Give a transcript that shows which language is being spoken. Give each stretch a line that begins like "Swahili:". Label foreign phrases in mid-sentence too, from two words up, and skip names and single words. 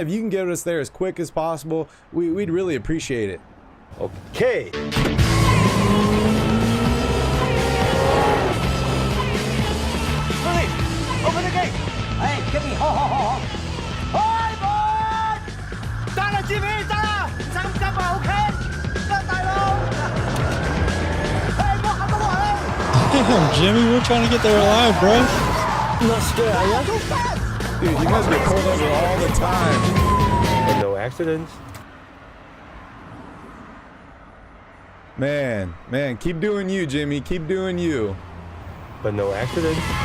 English: If you can get us there as quick as possible, we'd really appreciate it. Okay. Open the gate! Hey, get me! Ho! Hi, boy!
Cantonese: 得啦，Jimmy，得啦，唔使咁急啊 ，OK？ 得，大佬。hey， 我行到我去。
English: Damn, Jimmy, we're trying to get there alive, bro. Not scared, are you? Dude, you must get pulled over all the time. But no accidents. Man, keep doing you, Jimmy. Keep doing you. But no accidents.